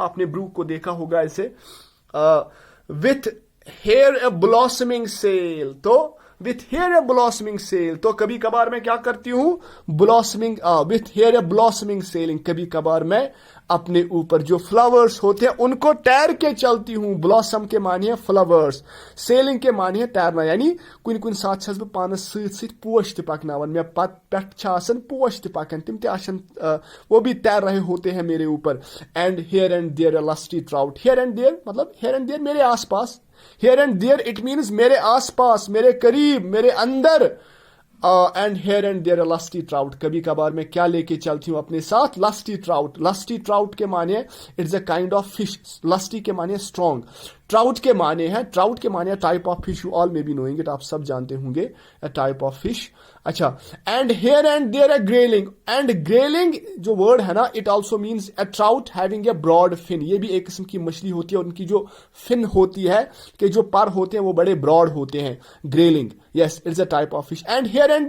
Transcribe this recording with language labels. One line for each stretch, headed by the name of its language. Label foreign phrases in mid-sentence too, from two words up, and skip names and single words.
Hindi: आपने ब्रूक को देखा होगा ऐसे।
English: with her a blossoming sail,
Hindi: तो
English: with her a blossoming sail,
Hindi: तो कभी कभार मैं क्या करती हूं, ब्लॉसमिंग,
English: with her a blossoming sailing,
Hindi: कभी कभार मैं अपने ऊपर जो फ्लावर्स होते हैं उनको तैर के चलती हूं। ब्लॉसम के मानिए फ्लावर्स, सेलिंग के मानिए तैरना, यानी
Kashmiri: کُن کُن ساتھ چھس بہٕ پانَس ست پوش تہٕ پکناوَن، میٚ پێ پوش تہٕ پکن,
Hindi: तिम वो भी तैर रहे होते हैं मेरे ऊपर।
English: and here and there a lusty trout, here and there
Hindi: मतलब
English: here and there
Hindi: मेरे आसपास,
English: here and there it means
Hindi: मेरे आसपास, मेरे करीब, मेरे अंदर।
English: and here and there a lusty trout,
Hindi: कभी कभार मैं क्या लेके चलती हूँ अपने साथ,
English: lusty trout. lusty trout
Hindi: के माने
English: it's a kind of fish,
Hindi: लस्टी के माने स्ट्रॉन्ग, ट्राउट के माने हैं, ट्राउट के माने
English: type of fish, you all may be knowing it,
Hindi: आप सब जानते होंगे,
English: a type of fish.
Hindi: अच्छा,
English: and here and there a grayling, and grayling
Hindi: जो वर्ड है ना,
English: it also means a trout having a broad fin,
Hindi: ये भी एक किस्म की मछली होती है, उनकी जो फिन होती है, कि जो पर होते हैं वो बड़े ब्रॉड होते हैं, ग्रेलिंग,
English: yes it's a type of fish.